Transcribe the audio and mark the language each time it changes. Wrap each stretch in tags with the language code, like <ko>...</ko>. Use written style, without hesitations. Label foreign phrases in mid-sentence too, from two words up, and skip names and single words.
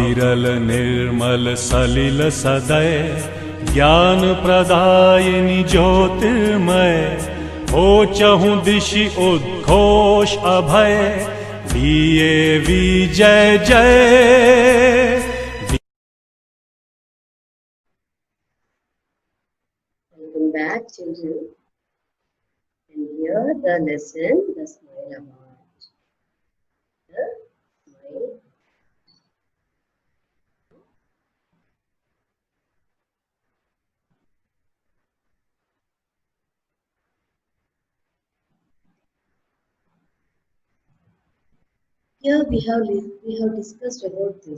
<hi>विरल निर्मल सलिल सदय ज्ञान प्रदायिनी ज्योतिर्मय हो चहु दिशि उद्घोष अभय दिए विजय जय।</hi> <en>Welcome back, children. And here the lesson, the smile award. The smile. Here we have discussed about this.</en>